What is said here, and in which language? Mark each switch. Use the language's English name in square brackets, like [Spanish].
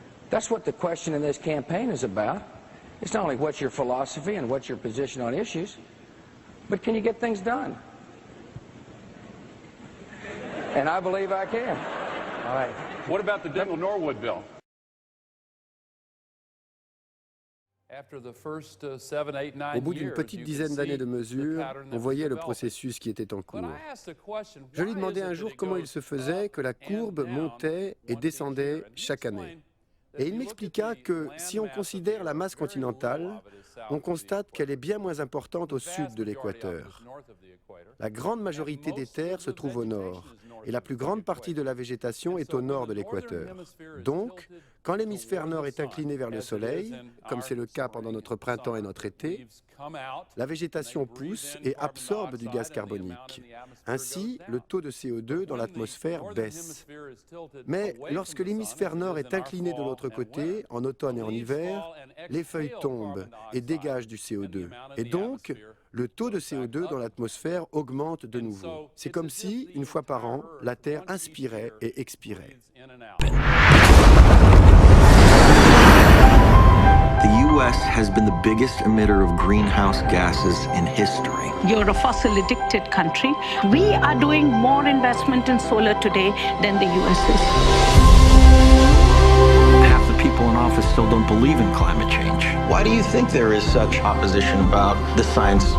[English] That's what the question in this campaign is about. It's not only what's your philosophy and what's your position on issues, but can you get things done? And I believe I can. All right. What about the Dental Norwood bill? [French] Au bout d'une petite dizaine d'années de mesures, on voyait le processus qui était en cours. Je lui demandais un jour comment il se faisait que la courbe montait et descendait chaque année. Et il m'expliqua que si on considère la masse continentale, on constate qu'elle est bien moins importante au sud de l'équateur. La grande majorité des terres se trouve au nord, et la plus grande partie de la végétation est au nord de l'équateur. Donc, quand l'hémisphère nord est incliné vers le soleil, comme c'est le cas pendant notre printemps et notre été, la végétation pousse et absorbe du gaz carbonique. Ainsi, le taux de CO2 dans l'atmosphère baisse. Mais lorsque l'hémisphère nord est incliné de l'autre côté, en automne et en hiver, les feuilles tombent et dégagent du CO2. Et donc, le taux de CO2 dans l'atmosphère augmente de nouveau. C'est comme si, une fois par an, la Terre inspirait et expirait. [English] The U.S. has been the biggest emitter of greenhouse gases in history. You're a fossil-addicted country. We are doing more investment in solar today than the U.S. is. Half the people in office still don't believe in climate change. Why do you think there is such opposition about the science?